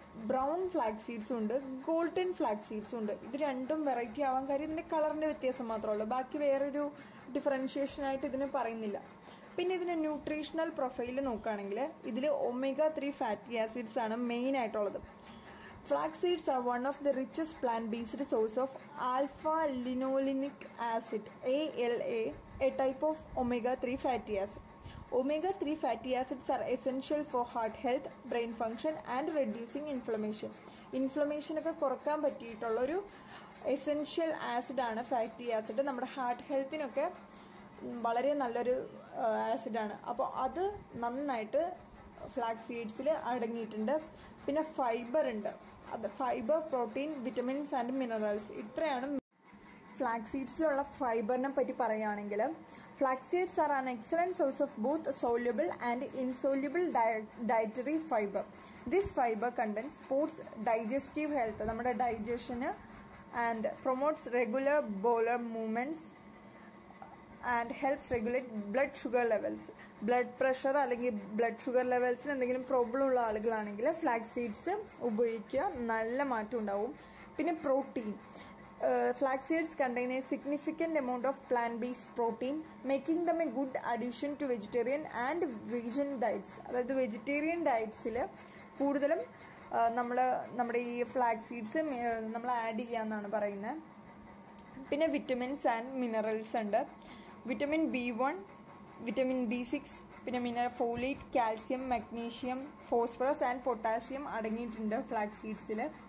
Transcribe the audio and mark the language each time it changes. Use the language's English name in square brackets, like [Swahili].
[Malayalam] Brown flax സീഡ്സും ഉണ്ട്, golden flax സീഡ്സും ഉണ്ട്. ഇത് രണ്ടും വെറൈറ്റി ആവാൻ കാര്യം ഇതിന്റെ കളറിന്റെ വ്യത്യാസം മാത്രമേ ഉള്ളൂ. ബാക്കി വേറൊരു ഡിഫറൻഷിയേഷൻ ആയിട്ട് ഇതിന് പറയുന്നില്ല. പിന്നെ ഇതിന്റെ ന്യൂട്രീഷണൽ പ്രൊഫൈൽ നോക്കുകയാണെങ്കിൽ ഇതിൽ omega-3 ഫാറ്റി ആസിഡ്സ് ആണ് മെയിൻ ആയിട്ടുള്ളത്. [English] Flax seeds are one of the richest plant-based source of alpha-linolenic acid (ALA), a type of omega-3 fatty acid. Omega-3 fatty acids are essential for heart health, brain function and reducing inflammation. [Malayalam] Inflammation ഒക്കെ കുറക്കാൻ പറ്റിയിട്ടുള്ള ഒരു essential acid ആണ് fatty acid. നമ്മുടെ heart ഹെൽത്തിനൊക്കെ വളരെ നല്ലൊരു ആസിഡാണ്. അപ്പോൾ അത് നന്നായിട്ട് ഫ്ലാക്സ് സീഡ്സിൽ അടങ്ങിയിട്ടുണ്ട്. പിന്നെ ഫൈബർ ഉണ്ട്. അത് fibre, protein, vitamins and minerals, ഇത്രയാണ് ഫ്ലാക്സ് സീഡ്സിലുള്ള ഫൈബറിനെ പറ്റി പറയുകയാണെങ്കിൽ [English] Flax seeds are an excellent source of both soluble and insoluble dietary fibre. This fibre content supports digestive health, [Malayalam] നമ്മുടെ digestion, [English] And promotes regular bowel movements and helps regulate blood sugar levels. [Malayalam] Blood pressure അല്ലെങ്കിൽ blood sugar ലെവൽസിന് എന്തെങ്കിലും problem ഉള്ള ആളുകളാണെങ്കിൽ flax seeds ഉപയോഗിക്കുക, നല്ല മാറ്റം ഉണ്ടാവും. പിന്നെ protein. [English] Flax seeds contain a significant amount of plant-based protein, making them a good addition to vegetarian and vegan diets. [Malayalam] അതായത് വെജിറ്റേറിയൻ ഡയറ്റ്സിൽ കൂടുതലും നമ്മുടെ ഈ ഫ്ലാക്സ് സീഡ്സ് നമ്മൾ ആഡ് ചെയ്യാമെന്നാണ് പറയുന്നത്. പിന്നെ വിറ്റമിൻസ് ആൻഡ് മിനറൽസ് ഉണ്ട്. വിറ്റമിൻ B1, വിറ്റമിൻ B6, പിന്നെ folate, calcium, magnesium, phosphorus and potassium അടങ്ങിയിട്ടുണ്ട് ഫ്ലാക്സ് സീഡ്സിൽ.